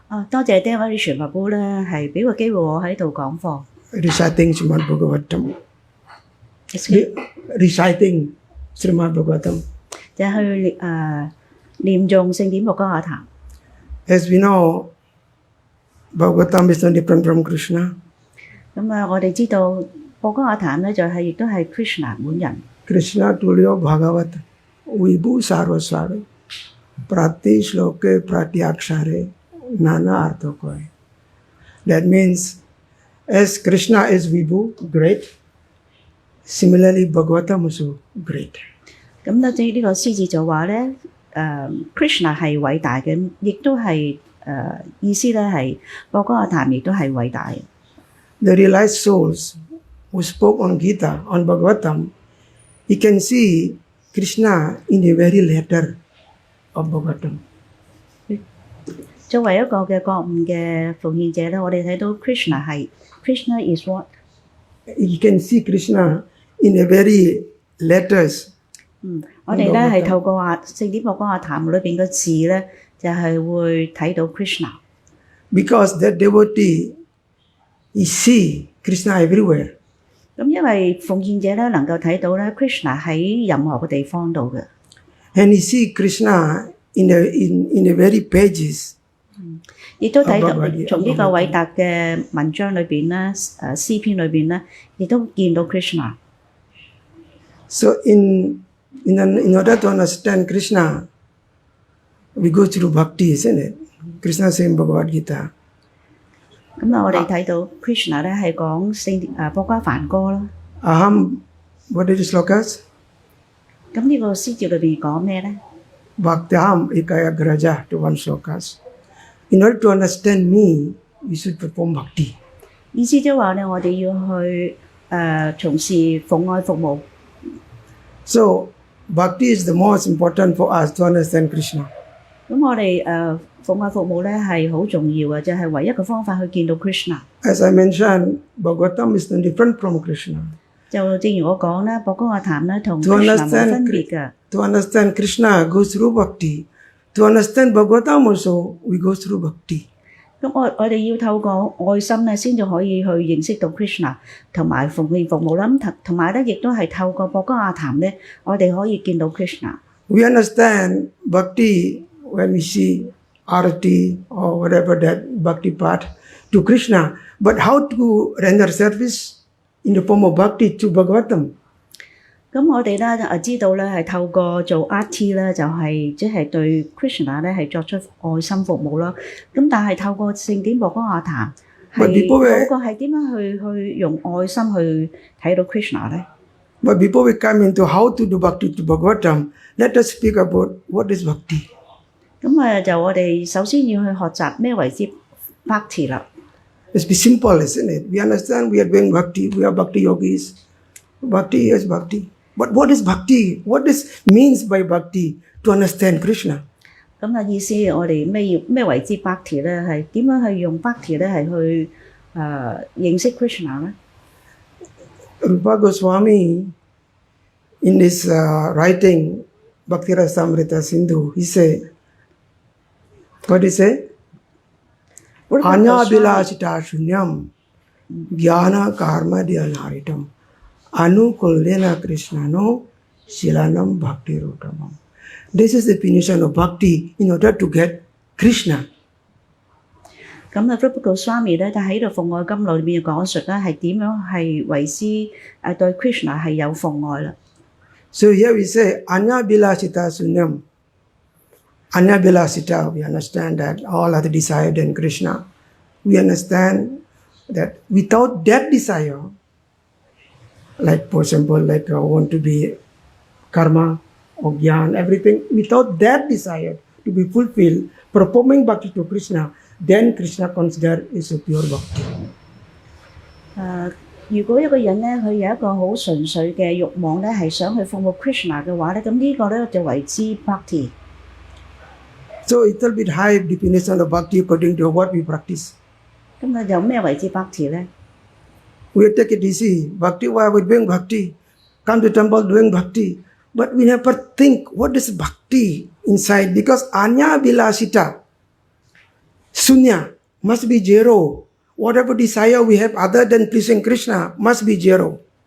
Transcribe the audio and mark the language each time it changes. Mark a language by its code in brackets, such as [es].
[yue] 多謝呢位傳法寶咧，係俾個機會我喺度講課。 [en] Reciting Śrimad Bhagāvatam. Reciting Śrimad Bhagāvatam. [yue] 就係去念誦聖典目嗰個壇。 [en] As we know, Bhagāvatam is not different from Krishna. [yue] 咁我哋知道目嗰個壇咧，就係亦都係 Krishna 本人。 [sa] Krishna Tulyo Bhagavat Vibhu Sarvasvara Prati Shloke Prati Akshare Nana Artho Koi. [en] That means as Krishna is Vibhu, great. Similarly, Bhagavatam also great. [yue] 咁咧，即係呢個獅子就話咧，Krishna 係偉大嘅，亦都係意思咧係博哥阿談亦都係偉大嘅。 [en] The realized souls who spoke on Gita, on Bhagavatam, you can see Krishna in the very letter of Bhagavatam. [yue] 作為一個嘅覺悟嘅奉獻者咧，我哋睇到 [en] Krishna is what？ You can see Krishna in the very letters. [yue] 我哋咧係透過聖典博哥阿談裏邊嘅字咧，就係會睇到 Krishna。 [en] Because that devotee, he see Krishna everywhere. [yue] 咁因為奉獻者咧能夠睇到咧 Krishna 喺任何嘅地方度嘅。 [en] And he see Krishna in the very pages. [yue] 亦都睇到從呢個偉大嘅文章裏邊咧，詩篇裏邊咧，亦都見到 Krishna。 [en] So in order to understand Krishna, we go through bhakti, isn't it? Krishna says in Bhagavad Gita. [yue] 咁啊，我哋睇到 Krishna 咧係講博瓜梵歌啦。 [en] Aham, what are the slokas? [yue] 咁呢個詩節裏邊講咩咧？ [sa] Bhaktyaham ekaya graja [en] to one slokas. In order to understand me, you should perform bhakti. [yue] 意思即係話咧，我哋要去從事奉愛服務。 [en] So bhakti is the most important for us to understand Krishna. [yue] 咁我哋奉愛服務咧係好重要嘅，就係唯一嘅方法去見到 Krishna。 [en] As I mentioned, Bhagavatam is different from Krishna. [yue] 就正如我講咧，博哥阿談咧同 Krishna 冇分別嘅。 [en] To understand Krishna, go through bhakti. To understand Bhagavatam also, we go through bhakti. [yue] 咁我哋要透過愛心咧，先至可以去認識到 Krishna 同埋奉獻服務啦。咁同埋咧，亦都係透過博哥阿談咧，我哋可以見到 Krishna。 [en] We understand bhakti when we see arati or whatever that bhakti part to Krishna. But how to render service in the form of bhakti to Bhagavatam? [yue] 咁我哋咧知道咧係透過做 arti 咧，就係即係對 Krishna 咧係作出愛心服務啦。咁但係透過聖典博哥阿談係嗰個係點樣去用愛心去睇到 Krishna 咧？ [en] But before we come into how to do bhakti to Bhagavatam, let us speak about what is bhakti. [yue] 咁就我哋首先要去學習咩為之 bhakti 啦。 [en] Let's be simple, isn't it? We understand we are doing bhakti, we are bhakti yogis. Bhakti is bhakti. But what is bhakti? What means by bhakti to understand Krishna? [yue] 咁意思我哋咩為之 bhakti 咧？係點樣去用 bhakti 咧？係去認識 Krishna 咧？ [en] Rupa Goswami, in his writing Bhakti Rasamrita Sindhu, he said, what he say? [sa] Anya Bilasita Shunyam Jnana Karma Dhyanaritam Anukuldena Krishnano Shilanam Bhakti Rotamam. [en] This is the definition of bhakti in order to get Krishna. [yue] 咁Prabhu Goswami咧，就喺度奉愛甘露裏面講述咧，係點樣係為之對 Krishna 係有奉愛啦。 [en] So here we say [sa] Anya Bilasita Sunyam. Anya Bilasita, [en] we understand that all other desire than Krishna. We understand that without that desire, like for example, like I want to be karma or jnana, everything, without that desire to be fulfilled, performing bhakti to Krishna, then Krishna consider is a pure bhakti. [yue] 如果一個人咧，佢有一個好純粹嘅慾望咧，係想去服務 Krishna 嘅話咧，咁呢個咧就為之 bhakti。 [en] So it will be high definition of bhakti according to what we practice. [yue] 咁有咩為之 bhakti 咧？ [en] We take it easy. Bhakti, why we doing bhakti? Come to temple doing bhakti. But we never think what is bhakti inside, because [sa] anya bilasita, sunya, [en] must be zero. Whatever desire we have other than pleasing Krishna must be zero.